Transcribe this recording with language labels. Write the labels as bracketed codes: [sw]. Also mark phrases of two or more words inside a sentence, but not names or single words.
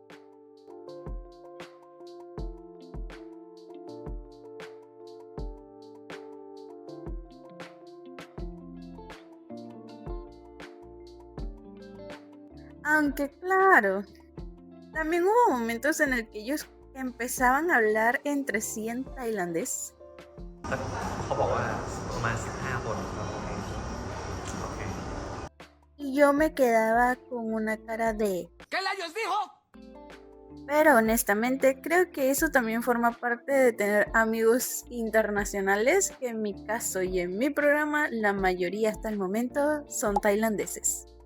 [es] Aunque claro, también hubo momentos en el que ellos empezaban a hablar entre sí en tailandés [th] เขาบอกว่าประมาณ15คนครับโอเค [es] y yo me quedaba con una cara de... ¿Qué rayos dijo? Pero honestamente creo que eso también forma parte de tener amigos internacionales, que en mi caso y en mi programa la mayoría hasta el momento son tailandeses.